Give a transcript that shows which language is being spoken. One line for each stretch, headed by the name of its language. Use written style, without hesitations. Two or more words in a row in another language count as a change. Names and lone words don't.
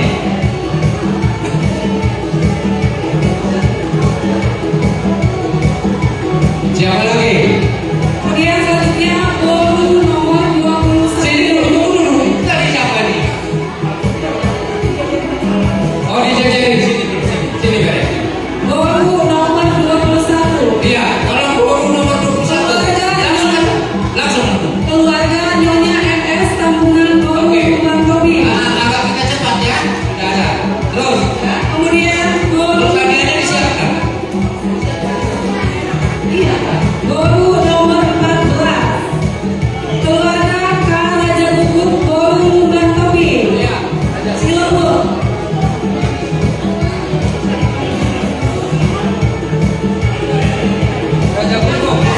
Indonesian: Siapa lagi? Kemudian selanjutnya Boru nomor 21. Sini dulu. Tadi siapa nih? Oh, dijajarin sini. Bere. Boru nomor 21. Iya, kalau baru nomor 21 langsung. Keluarga Nyonya MS Tambunan Boru Oke. Lumban Tobing. Agak kita cepat ya. Udah ada. Terus, Kemudian Boru hadiahnya disiapkan. Boru nomor 14. Keluarga Kang Raja Gugut Boru Lumban Tobing. Iya, ada. Silakan, Bu. Raja Gugut.